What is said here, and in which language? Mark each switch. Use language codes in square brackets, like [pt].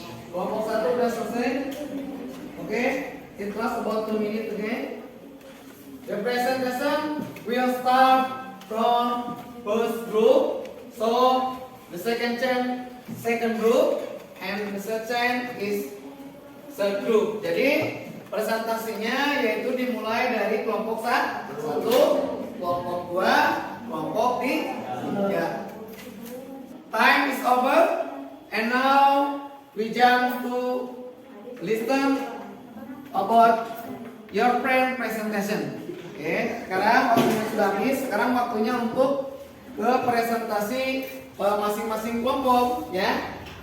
[id] Kelompok 1 udah selesai? [en] Okay, it lasts about 2 minutes, okay? The presentation will start from first group. So the second group and the third chain is third group. [id] Jadi presentasinya yaitu dimulai dari kelompok 1, kelompok 2, kelompok 3. [en] Time is over and now we jump to listen about your friend presentation. [id] Oke, sekarang waktunya sudah habis. Sekarang waktunya untuk ke presentasi masing-masing kelompok, ya.